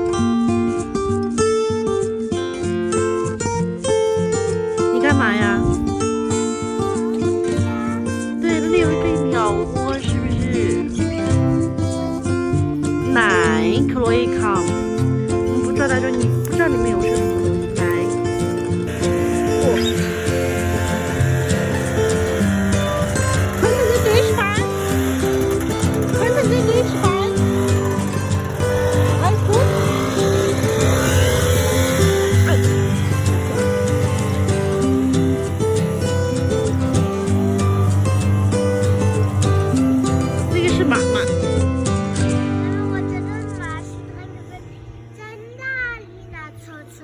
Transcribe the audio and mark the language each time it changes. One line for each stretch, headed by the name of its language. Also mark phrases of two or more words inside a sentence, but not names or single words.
Chinese: 你干嘛呀？对，那里有一个鸟窝，是不是？
English: 奶，Chloe come。
Chinese: 我们不知道，他说你不知道里面有什么。
Dutch: 奶。Kunnen we deze gaan? Kunnen we deze gaan? Alles goed?
Chinese: 那个是马嘛？我觉得马是那个在那里拿臭臭。